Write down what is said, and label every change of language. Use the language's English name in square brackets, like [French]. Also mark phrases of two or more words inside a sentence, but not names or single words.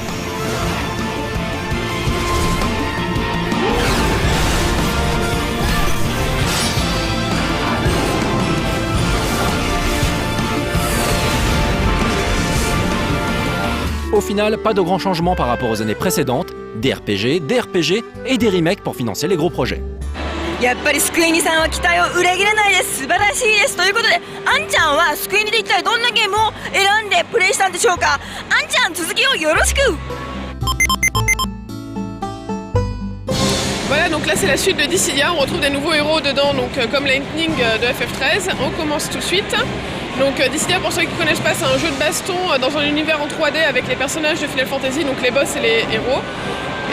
[French] Au final, pas de grands changements par rapport aux années précédentes, des RPG, des RPG et des remakes pour financer les gros projets. [Japanese] やっぱりスクエニさんは期待を裏切らないです。素晴らしいです。ということで、あんちゃんはスクエニで一体どんなゲームを選んでプレイしたんでしょうか。あんちゃん、続きをよろしく。 [French] Voilà, donc là c'est la suite de Dissidia, on retrouve des nouveaux héros dedans, donc comme Lightning de FF13. On commence tout de suite. Donc Dissidia, pour ceux qui ne connaissent pas, c'est un jeu de baston dans un univers en 3D avec les personnages de Final Fantasy, donc les boss et les héros.